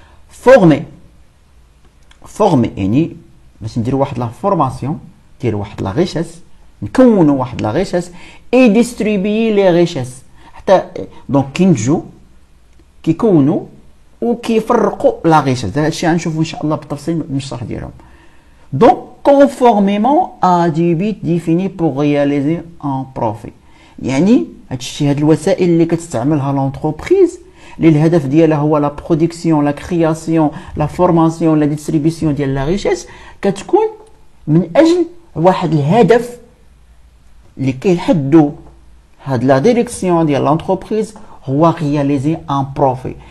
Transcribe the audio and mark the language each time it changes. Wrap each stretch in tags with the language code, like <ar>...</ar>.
<ar>فورمي يعني باش نديروا واحد لا فورماسيون، نديروا واحد لا ريشيس، نكونوا واحد لا ريشيس اي ديستريبيي لي ريشيس. حتى دونك كينتجوا كيكونوا وكيفرقوا لا ريشيس. هذا الشيء غنشوفوا ان شاء الله بالتفصيل من الشرح ديالهم.</ar> <fr>دونك conformément à des buts définis pour réaliser un profit.</fr> <ar>يعني هاد الوسائل اللي كتستعملها لونتربريز اللي الهدف ديالها هو لا برودكسيون، لا كرياسيون، لا فورماسيون، لا ديستريبيسيون ديال لا ريشيس، كتكون من اجل واحد الهدف اللي كيحدو هاد لا ديريكسيون ديال لونتربريز هو رياليزي ان بروفي.</ar>